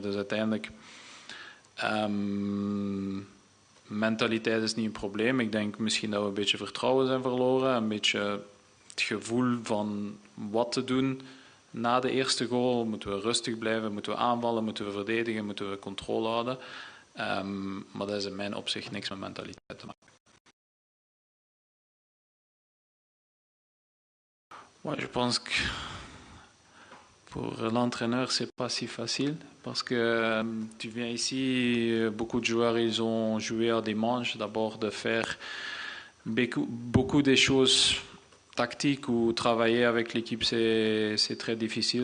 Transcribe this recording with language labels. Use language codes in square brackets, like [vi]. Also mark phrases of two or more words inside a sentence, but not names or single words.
[nl] Dus uiteindelijk, mentaliteit is niet een probleem. Ik denk misschien dat we een beetje vertrouwen zijn verloren. Een beetje het gevoel van wat te doen. Na de eerste goal moeten we rustig blijven, moeten we aanvallen, moeten we verdedigen, moeten we controle houden. Maar dat is in mijn opzicht niks met mentaliteit te maken. [fr] Moi, je pense que pour l'entraîneur, c'est pas si facile parce que tu viens ici, beaucoup de joueurs ils ont joué à des manches, d'abord de faire beaucoup de choses tactiques ou travailler avec l'équipe, c'est très difficile.